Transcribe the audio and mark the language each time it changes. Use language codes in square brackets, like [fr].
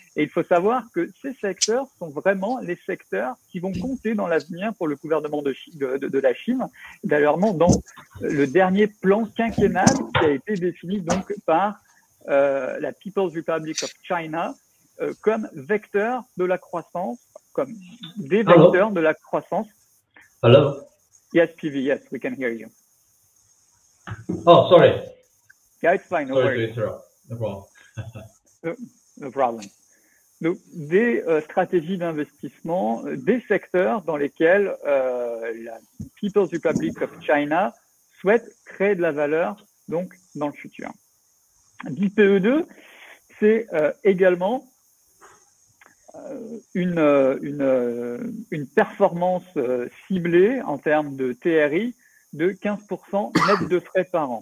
[fr] Et il faut savoir que ces secteurs sont vraiment les secteurs qui vont compter dans l'avenir pour le gouvernement de la Chine. D'ailleurs, dans le dernier plan quinquennal qui a été défini donc par la People's Republic of China comme vecteur de la croissance, comme des vecteurs de la croissance. [en] Hello? Yes, PV, yes, we can hear you. Oh, sorry. Yeah, it's fine, no worries. Sorry to interrupt. No problem. No problem. [fr] Donc, des stratégies d'investissement, des secteurs dans lesquels la People's Republic of China souhaite créer de la valeur donc dans le futur. BIL PE II, c'est également une performance ciblée en termes de TRI de 15% net de frais par an.